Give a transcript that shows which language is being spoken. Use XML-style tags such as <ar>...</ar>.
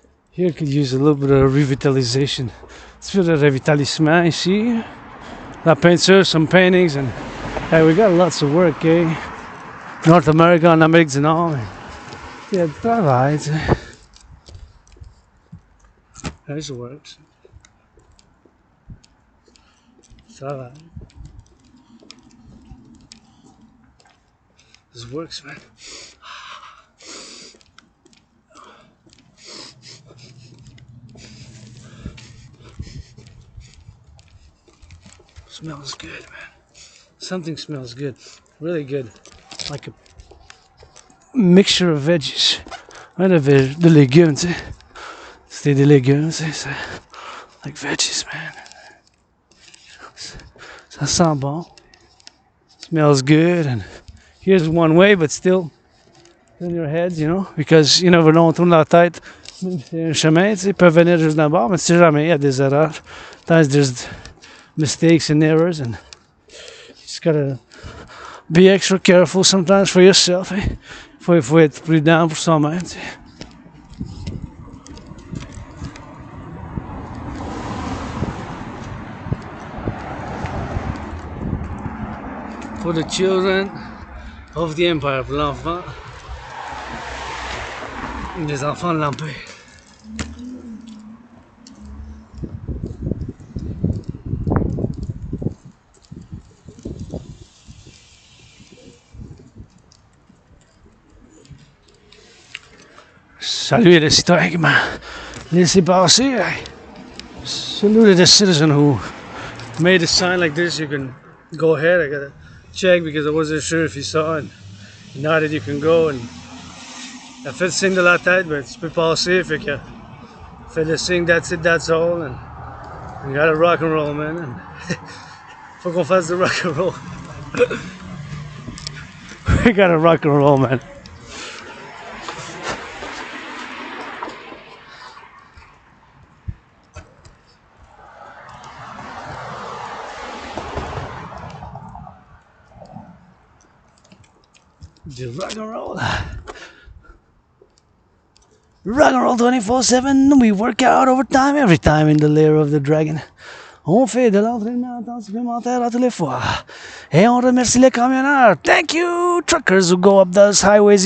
<en>Here could use a little bit of revitalization.</en> <fr>Un petit peu de revitalisement ici. La peinture,</fr> <en>some paintings, and hey, we got lots of work, eh? North America,</en> <fr>en Amérique du Nord. Il y a du travail, tu sais.</fr> <en>There's works.</en> <fr>Travail.</fr> <en>This works, man. Smells good, man. Something smells good. Really good. Like a mixture of veggies.</en> <fr>Ouais, de légumes, tu sais. C'était des légumes, tu sais.</fr> <en>Like veggies, man.</en> <fr>Ça sent bon.</fr> <en>Smells good. And here's one way, but still in your heads, you know. Because you never know,</en> <fr>on tourne la tête. C'est un chemin, tu sais. Ils peuvent venir juste d'en bas, mais tu sais jamais, il y a des erreurs.</fr> <en>There's mistakes and errors, and you just gotta be extra careful sometimes for yourself. Eh?</en> <fr>Faut être prudent pour soi-même. Tu sais.</fr> <en>For the children, Of the Empire</en> <fr>pour l'enfant. Les enfants de l'Empire. Salut les citoyens qui m'ont laissé passer.</fr> <en>Salute the citizen who made a sign like this. You can go ahead. I gotta check because I wasn't sure if you saw it. Now that you can go and</en> <fr>a fait le signe de la tête, ben tu peux passer. Fait que fait le signe</fr> <en>that's it, that's all. And we gotta rock and roll, man.</en> <fr>And faut qu'on fasse du rock and roll.</fr> <en>We gotta rock and roll, man. Do rock and roll. Rock and roll 24/7. We work out overtime every time in the lair of the dragon.</en> <fr>On fait de l'entraînement en temps supplémentaire à tous les fois. Et on remercie les camionneurs.</fr> <en>Thank you, truckers who go up those highways.</en>